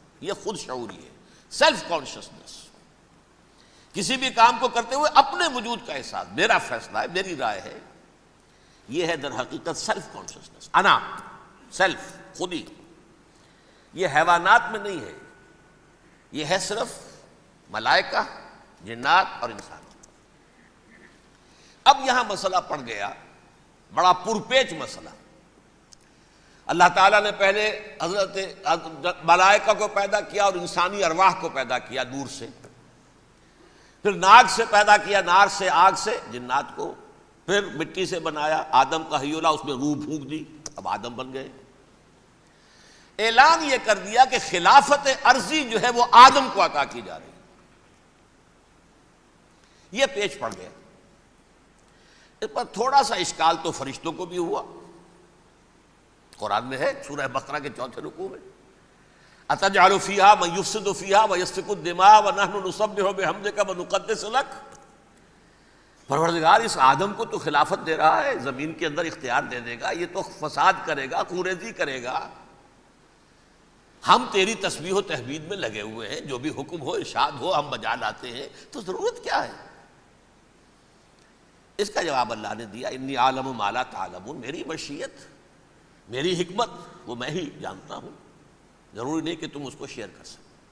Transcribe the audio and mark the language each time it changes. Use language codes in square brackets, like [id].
[ur] یہ خود شعوری ہے، سیلف کانشسنس. کسی بھی کام کو کرتے ہوئے اپنے وجود کا احساس، میرا فیصلہ ہے، میری رائے ہے. یہ ہے در حقیقت سیلف کانشسنس، انا، سیلف، خودی. یہ حیوانات میں نہیں ہے، یہ ہے صرف ملائکہ، جنات اور انسان. اب یہاں مسئلہ پڑ گیا، بڑا پرپیچ مسئلہ. اللہ تعالیٰ نے پہلے حضرت ملائکہ کو پیدا کیا اور انسانی ارواح کو پیدا کیا نور سے. پھر ناگ سے پیدا کیا، نار سے، آگ سے جنات کو. پھر مٹی سے بنایا، آدم کا حیولہ، اس میں روح پھونک دی، اب آدم بن گئے. اعلان یہ کر دیا کہ خلافت عرضی جو ہے وہ آدم کو عطا کی جا رہی ہے. یہ پیچ پڑ گیا. اس پر تھوڑا سا اشکال تو فرشتوں کو بھی ہوا. قرآن میں ہے، سورہ بقرہ کے 4 رکوع میں، [ar] أَتَجْعَلُ فِيهَا مَن يُفْسِدُ فِيهَا وَيَسْفِكُ الدِّمَاءَ وَنَحْنُ نُسَبِّحُ بِحَمْدِكَ وَنُقَدِّسُ لَكَ. [ur] پروردگار اس آدم کو تو خلافت دے رہا ہے، زمین کے اندر اختیار دے دے گا، یہ تو فساد کرے گا، خوریزی کرے گا. ہم تیری تسبیح و تحمید میں لگے ہوئے ہیں، جو بھی حکم ہو، ارشاد ہو، ہم بجا لاتے ہیں، تو ضرورت کیا ہے؟ اس کا جواب اللہ نے دیا، [ar] انی عالم ما لا تعلمون. [ur] میری مشیت، میری حکمت وہ میں ہی جانتا ہوں، ضروری نہیں کہ تم اس کو شیئر کر سکو.